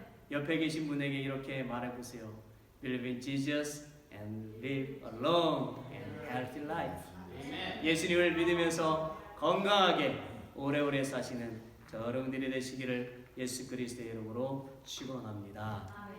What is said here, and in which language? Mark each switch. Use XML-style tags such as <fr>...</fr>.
<ko>옆에 계신 분에게 이렇게 말해보세요.</ko> <en>Believe in Jesus and live a long and healthy life.</en> <ko>예수님을 믿으면서 건강하게 오래오래 사시는 저 여러분들이 되시기를 예수 그리스도의 이름으로 축원합니다.</ko>